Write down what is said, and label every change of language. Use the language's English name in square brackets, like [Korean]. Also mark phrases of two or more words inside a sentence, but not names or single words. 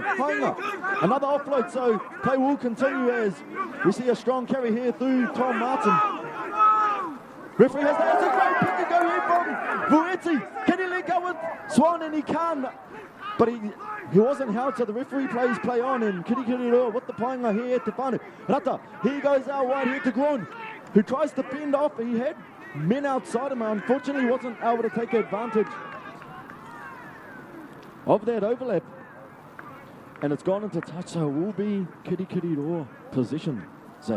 [English] Hainga, another offload, so play will continue as we see a strong carry here through Tom Martin. Referee has that. It's a great pick to go here from Vueti. Can he let go with Swan? And he can, but he wasn't held, so the referee plays play on, and Kirikiri roa with the painga here at [Māori] te whānau. [English] Rata, here goes our wide here to Gron, who tries to fend off. He had men outside him, unfortunately he wasn't able to take advantage of that overlap. And it's gone into touch, so it will be Kirikiri roa position, Zach.